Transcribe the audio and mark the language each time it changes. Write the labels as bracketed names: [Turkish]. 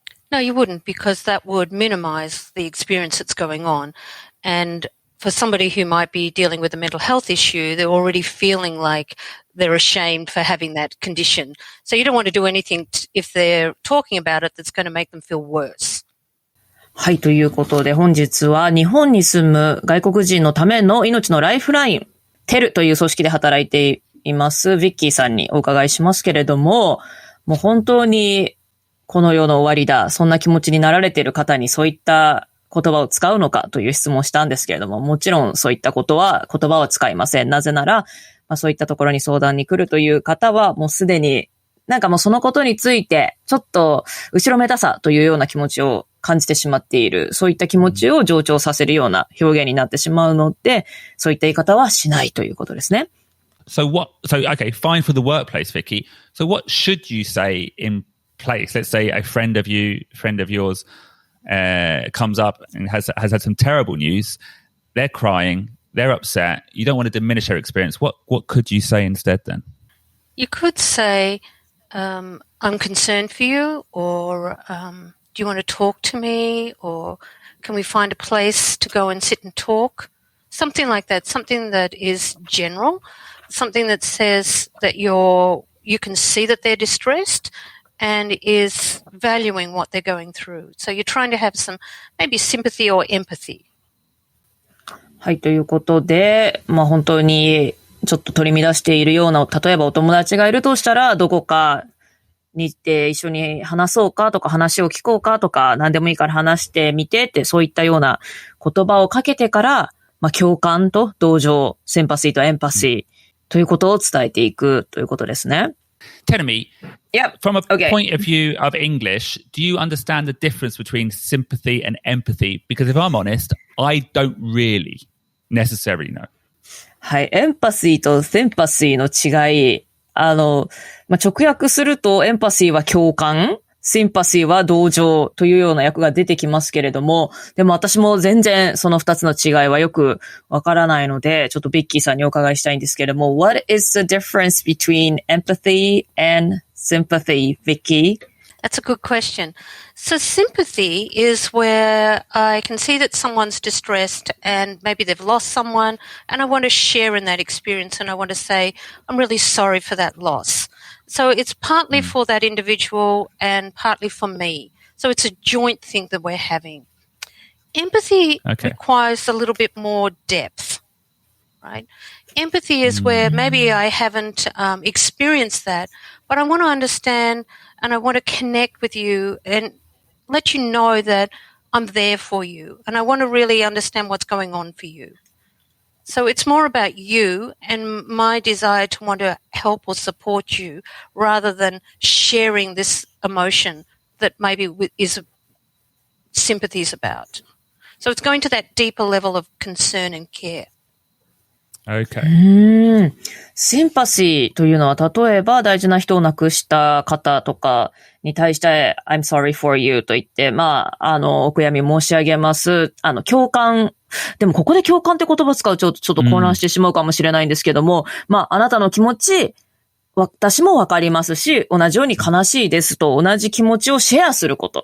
[English] No, you wouldn't, because that would minimize the experience that's going on. And for somebody who might be dealing with a mental health issue, they're already feeling like they're ashamed for having that condition. So you don't want to do anything if they're talking about it that's going to make them feel worse. [Japanese] はい、ということで本日は日本に住む外国人のための命のライフライン、テルという組織で働いていますヴィッキーさんにお伺いしますけれども、もう本当にこの世の終わりだ、そんな気持ちになられている方にそういった言葉を使うのかという質問をしたんですけれども、もちろんそういった言葉は使いません。なぜなら、そういったところに相談に来るという方はもうすでになんかもうそのことについてちょっと後ろめたさというような気持ちを感じてしまっている。そういった気持ちを上昇させるような表現になってしまうので、そういった言い方はしないということですね。 [English] So okay, fine for the workplace, Vicky. So what should you say in place? Let's say a friend of yours comes up and has had some terrible news. They're crying, they're upset. You don't want to diminish their experience. What could you say instead then? You could say, I'm concerned for you, or do you want to talk to me, or can we find a place to go and sit and talk? Something like that, something that is general, something that says that you can see that they're distressed and is valuing what they're going through. So you're trying to have some maybe sympathy or empathy. [Japanese] はい、ということで、本当にちょっと取り乱しているような、例えばお友達がいるとしたら、どこかに行って一緒に話そうかとか話を聞こうかとか、何でもいいから話してみてって、そういったような言葉をかけてから、共感と同情、シンパシーとエンパシーということを伝えていくということですね。 [English] Tell me, Yep. from a Okay. point of view of English, do you understand the difference between sympathy and empathy? Because if I'm honest, I don't really necessarily know. [Japanese] はい、エンパシーとシンパシーの違い、直訳するとエンパシーは共感、シンパシーは同情というような訳が出てきますけれども、でも私も全然その二つの違いはよくわからないので、ちょっとビッキーさんにお伺いしたいんですけれども、 [English] What is the difference between empathy and sympathy, Vicky? That's a good question. So sympathy is where I can see that someone's distressed and maybe they've lost someone, and I want to share in that experience, and I want to say, I'm really sorry for that loss. So it's partly for that individual and partly for me. So it's a joint thing that we're having. Empathy requires a little bit more depth, right? Empathy is where maybe I haven't experienced that, but I want to understand and I want to connect with you and let you know that I'm there for you. And I want to really understand what's going on for you. So it's more about you and my desire to want to help or support you rather than sharing this emotion that maybe is sympathy is about. So it's going to that deeper level of concern and care. Okay. [Japanese] シンパシーというのは例えば大事な人を亡くした方とかに対して [English] I'm sorry for you [Japanese] と言って、お悔やみ申し上げます。共感。でもここで共感って言葉を使うとちょっと混乱してしまうかもしれないんですけども、あなたの気持ち、私もわかりますし、同じように悲しいですと同じ気持ちをシェアすること。